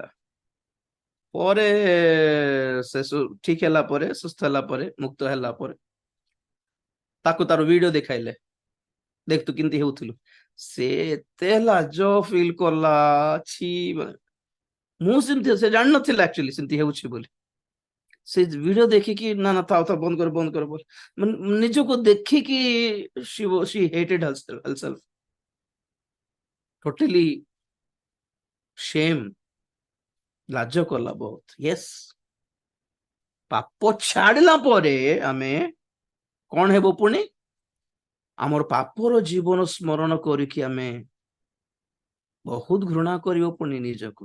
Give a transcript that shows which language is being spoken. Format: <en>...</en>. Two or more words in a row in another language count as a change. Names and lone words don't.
<or>ପରେ ସେ ଠିକ ହେଲା ପରେ, ସୁସ୍ଥ ହେଲା ପରେ, ମୁକ୍ତ ହେଲା ପରେ ତାକୁ ତାର ଭିଡିଓ ଦେଖାଇଲେ, ଦେଖ ତୁ କେମିତି ହେଉଥିଲୁ। ସେ ଏତେ ଲାଜ ଫିଲ୍ କଲା, ଛି। ମୁଁ ସେମିତି, ସେ ଜାଣିନଥିଲା ଆକ୍ଚୁଆଲି ସେମିତି ହେଉଛି ବୋଲି। ସେ ଭିଡିଓ ଦେଖିକି ନା ଥାଉ ବନ୍ଦ କର ବୋଲି, ନିଜକୁ ଦେଖିକି</or> <en>she hated herself totally, shame,</en> <or>ଲାଜ କଲା ବହୁତ। ୟେସ୍, ପାପ ଛାଡିଲା ପରେ ଆମେ କଣ ହେବ ପୁଣି? ଆମର ପାପର ଜୀବନ ସ୍ମରଣ କରିକି ଆମେ ବହୁତ ଘୃଣା କରିବ ପୁଣି ନିଜକୁ।</or>